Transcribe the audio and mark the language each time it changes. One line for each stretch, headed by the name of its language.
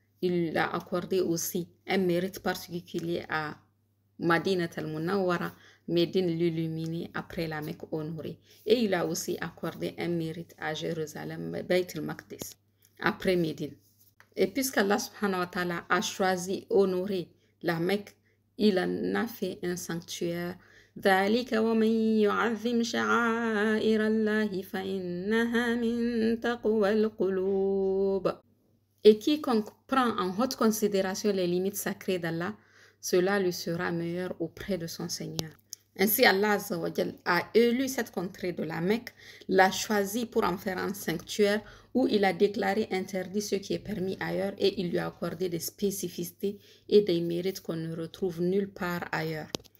French: Il a accordé aussi un mérite particulier à Madinat al-Munawwara, Médine l'illuminée après la Mecque honorée. Et il a aussi accordé un mérite à Jérusalem, Bayt al-Maqdis, après Médine. Et puisqu'Allah subhanahu wa ta'ala a choisi honorer la Mecque, il en a fait un sanctuaire.
Arabic: ذلك ومن يعظم شعائر الله فإنها من تقوى القلوب.
French: Et quiconque prend en haute considération les limites sacrées d'Allah, cela lui sera meilleur auprès de son Seigneur. Ainsi, Allah Azza wa Jal a élu cette contrée de la Mecque, l'a choisi pour en faire un sanctuaire où il a déclaré interdit ce qui est permis ailleurs et il lui a accordé des spécificités et des mérites qu'on ne retrouve nulle part ailleurs.